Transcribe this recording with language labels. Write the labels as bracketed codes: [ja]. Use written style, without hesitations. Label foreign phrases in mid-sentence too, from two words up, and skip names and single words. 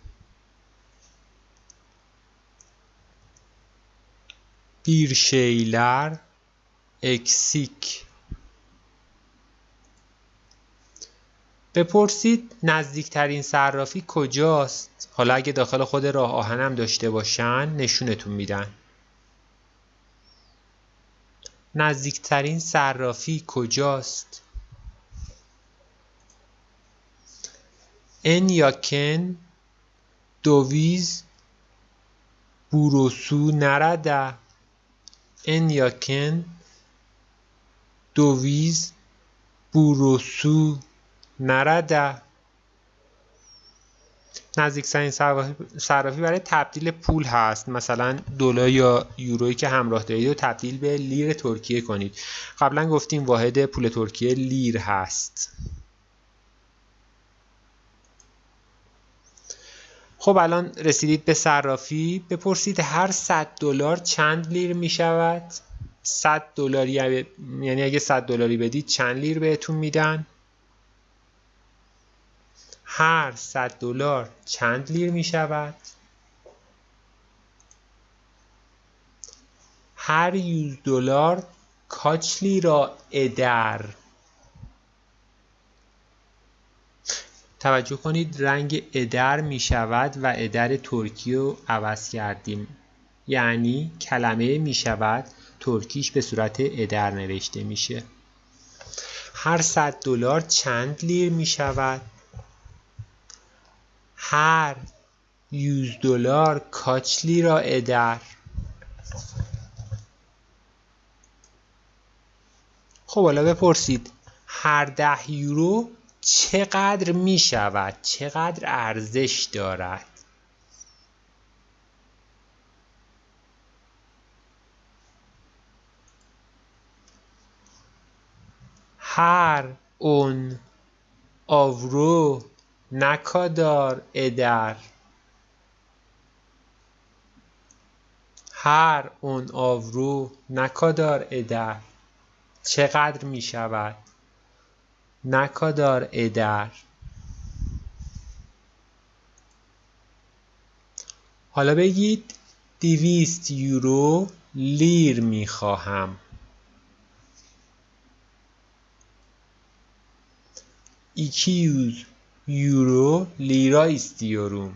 [fa] بیرشیلر اکسیک. بپرسید نزدیکترین صرافی کجاست. حالا اگه داخل خود راه آهنم داشته باشن نشونتون میدن. نزدیکترین صرافی کجاست؟ [tr] En yakın döviz bürosu nerede? En yakın döviz bürosu nerede؟ [fa] نزدیکترین صرافی برای تبدیل پول هست. مثلا دلار یا یورویی که همراه دارید رو تبدیل به لیر ترکیه کنید. قبلا گفتیم واحد پول ترکیه لیر هست. خب الان رسیدید به صرافی. بپرسید هر 100 دلار چند لیر می شود؟ 100 دلاری یعنی اگه 100 دلاری بدید چند لیر بهتون میدن؟ هر 100 دلار چند لیر می شود؟ هر 100 دلار [tr] kaç lira eder؟ [fa] توجه کنید رنگ ادر می شود و ادر ترکی رو عوض کردیم. یعنی کلمه می شود ترکیش به صورت ادر نوشته میشه. هر 100 دلار چند لیر می شود؟ هر 100 دلار [tr] kaç lira eder؟ [fa] خب حالا بپرسید هر 10 یورو چقدر می شود؟ چقدر ارزش دارد؟ هر 10 [tr] avro ne kadar eder؟ هر 10 avro ne kadar eder؟ [fa] چقدر می شود؟ [tr] ne kadar eder؟ [fa] حالا بگید 200 یورو لیر می خواهم. [tr] 200 euro lira istiyorum.